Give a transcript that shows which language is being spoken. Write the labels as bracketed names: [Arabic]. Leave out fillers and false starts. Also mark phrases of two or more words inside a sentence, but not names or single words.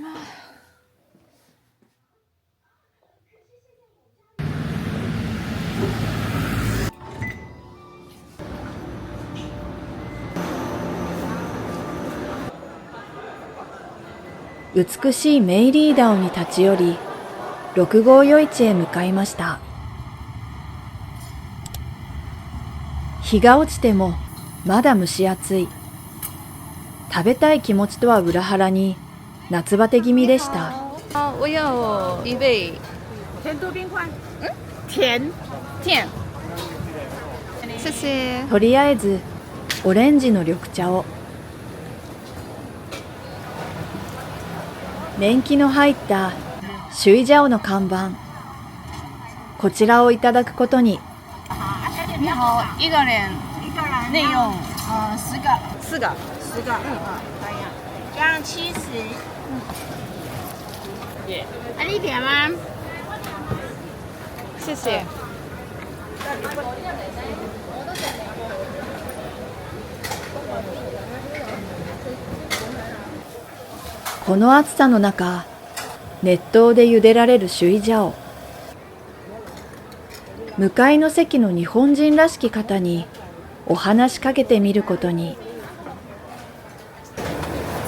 [Japanese] 美しいメイリーダオに立ち寄り、6号夜市へ向かいました。日が落ちてもまだ蒸し暑い。食べたい気持ちとは裏腹に夏バテ気味でした。 [Chinese] 我要一杯甜度冰块。甜。甜。谢谢。 [Japanese] とりあえずオレンジの緑茶を。年季の入ったシュイジャオの看板。こちらをいただくことに。 [Chinese] 你好，一个人内用10个。 10个。10个。可以啊。加上70。啊，你点吗？谢谢。 [Japanese] この暑さの中、熱湯で茹でられるシュイジャオ。向かいの席の日本人らしき方にお話しかけてみることに。